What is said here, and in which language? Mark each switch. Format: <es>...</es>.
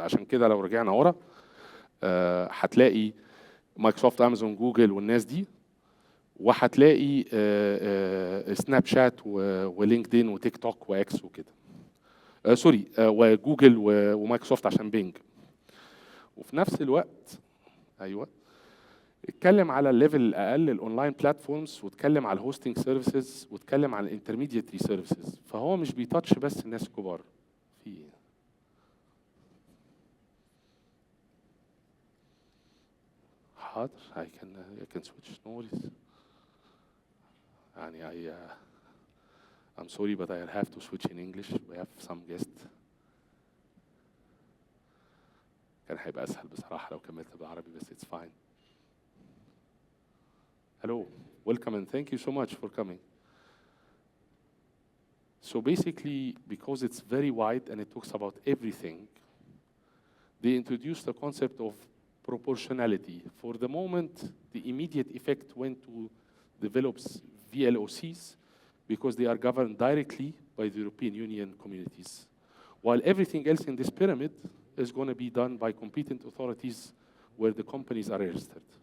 <ar>عشان كده لو رجعنا ورا هتلاقي مايكروسوفت، امازون، جوجل والناس دي، وهتلاقي سناب شات ولينكدين وتيك توك واكس وكده، سوري، وجوجل ومايكروسوفت عشان بينج. وفي نفس الوقت ايوه اتكلم على الليفل الاقل الاونلاين بلاتفورمز، واتكلم على الهوستنج سيرفيسز، واتكلم على الانترميديتري سيرفيسز. فهو مش بيتاتش بس الناس الكبار. في حاضر</ar> <en>I can switch no worries.</en> <ar>يعني</ar> <en>I'm sorry but I'll have to switch in English. We have some guests.</en> <ar>كان هيبقى اسهل بصراحة لو كملت بالعربي بس</ar> <en>it's fine. Hello, welcome and thank you so much for coming. So basically, because it's very wide and it talks about everything, they introduced the concept of proportionality. For the moment, the immediate effect went to develop VLOCs because they are governed directly by the European Union communities, while everything else in this pyramid is going to be done by competent authorities where the companies are registered.</en>